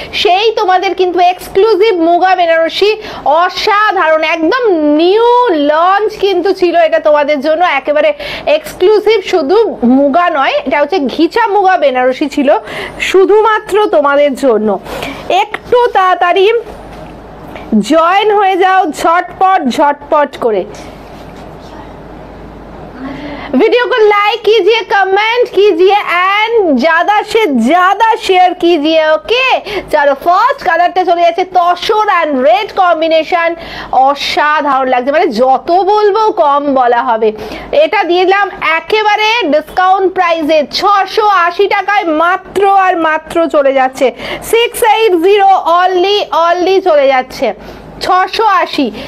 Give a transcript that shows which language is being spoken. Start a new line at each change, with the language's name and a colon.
Bangla: সেই তোমাদের কিন্তু এক্সক্লুসিভ মুগা বেনারসি, অসাধারণ একদম নিউ লঞ্চ কিন্তু ছিল এটা তোমাদের জন্য, একেবারে এক্সক্লুসিভ। শুধু মুগা নয়, এটা হচ্ছে ঘিচা মুগা বেনারসি ছিল শুধুমাত্র তোমাদের জন্য। একটু তাড়াতাড়ি জয়েন হয়ে যাও झटपट করে।
Hindi: वीडियो को लाइक कीजिए, कमेंट कीजिए एंड ज्यादा से ज्यादा शेयर कीजिए। ओके चलो,
Bangla: ফার্স্ট কালারটা চলে যাচ্ছে তসর এন্ড রেড কম্বিনেশন। অসাধারণ লাগছে, মানে যত বলবো কম বলা হবে। এটা দিলাম একেবারে ডিসকাউন্ট প্রাইসে 680 টাকায়, মাত্র আর মাত্র চলে যাচ্ছে 680 অনলি চলে যাচ্ছে 680।